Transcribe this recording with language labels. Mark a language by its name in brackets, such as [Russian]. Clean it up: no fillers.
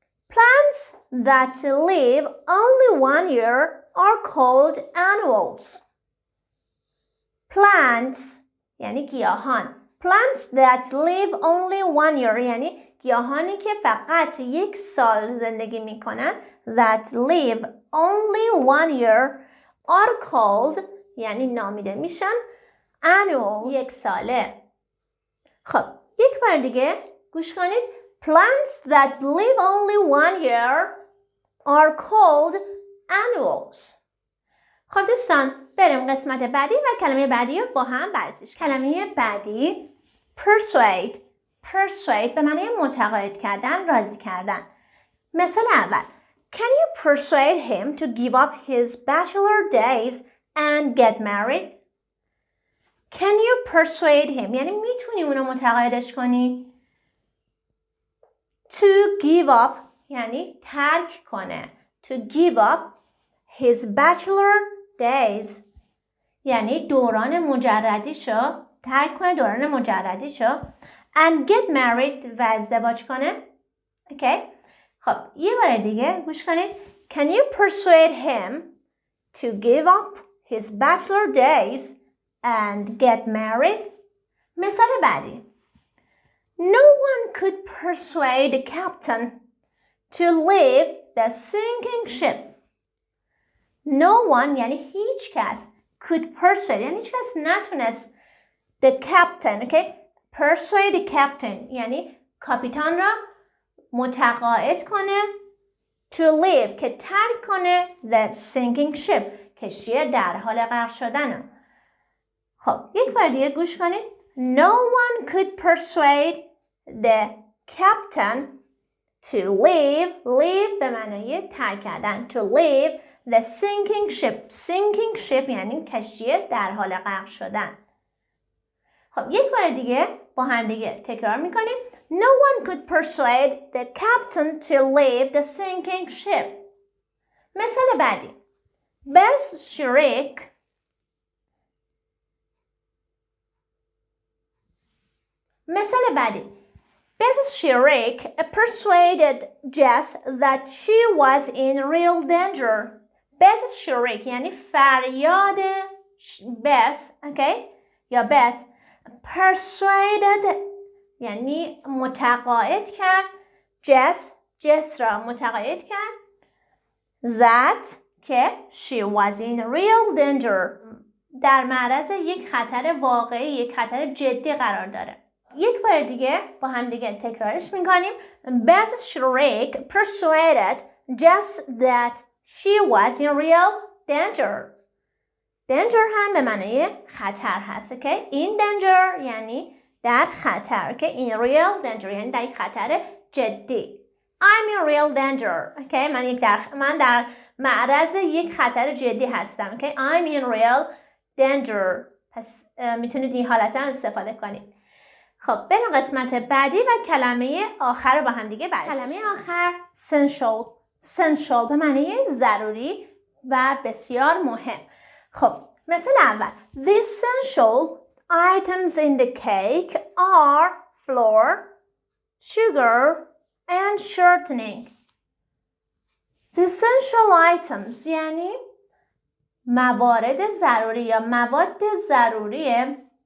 [English] Plants that live only 1 year are called annuals. Plants [Persian] یعنی گیاهان. [English] Plants that live only 1 year [Persian] یعنی گیاهانی که فقط یک سال زندگی میکنن. [English] That live only 1 year are called [Persian] یعنی نامیده میشن [English] annuals [Persian] یک ساله. خب یک بار دیگه گوش کنید. [English] Plants that live only 1 year are called annuals. [Persian] خب دوستان بریم قسمت بعدی و کلمه بعدی رو با هم بررسیش. کلمه بعدی persuade. persuade به معنی متقاعد کردن، راضی کردن. مثال اول. [English] Can you persuade him to give up his bachelor days and get married? Can you persuade him [Persian] یعنی میتونی اونو متقاعدش کنی. [English] To give up [Persian] یعنی ترک کنه. [English] To give up his bachelor days [Persian] یعنی دوران مجردیشو ترک کنه، دوران مجردیشو. [English] And get married [Persian] و ازدواج کنه. اوکی خب یه بار دیگه گوش کنید. [English] Can you persuade him to give up his bachelor days and get married? [Persian] مثال بعدی. [English] No one could persuade the captain to leave the sinking ship. No one [Persian] یعنی هیچ کس. [English] Could persuade [Persian] یعنی هیچ کس نتونست. [English] The captain okay? Persuade the captain [Persian] یعنی کاپیتان را متقاعد کنه. [English] To leave [Persian] که ترک کنه [English] the sinking ship [Persian] کشتی در حال غرق شدن. خب یک بار دیگه گوش کنید. [English] No one could persuade the captain to leave [Persian] به معنای ترک کردن. [English] To leave the sinking ship. sinking ship [Persian] یعنی کشتی در حال غرق شدن. خب یک بار دیگه با هم دیگه تکرار میکنیم. [English] No one could persuade the captain to leave the sinking ship. [Persian] مثال بعدی. Beth شریک مثال بعدی. [English] Beth شریک persuaded Jess that she was in real danger. [Persian] Beth شریک یعنی فریاد Beth okay? یا Beth persuaded یعنی متقاعد کرد. Jess را متقاعد کرد. [English] That [Persian] که [English] she was in real danger [Persian] در معرض یک خطر واقعی، یک خطر جدی قرار داره. یک بار دیگه با هم دیگه تکرارش میکنیم. [English] Beth شریک persuaded Jess that she was in real danger. [Persian] danger هم به معنی خطر هست. [English] Okay? In danger [Persian] یعنی در خطر. [English] Okay? In real danger [Persian] یعنی در یک خطر جدی. [English] I'm in real danger. Okay? [Persian] من در معرض یک خطر جدی هستم. [English] Okay? I'm in real danger. [Persian] پس میتونید این حالت هم استفاده کنید. خب بریم قسمت بعدی و کلمه آخر رو با هم دیگه بررسی. کلمه آخر essential به معنی ضروری و بسیار مهم. خب مثال اول. [English] The essential items in the cake are flour, sugar and shortening. The essential items [Persian] یعنی موارد ضروری یا مواد ضروریه.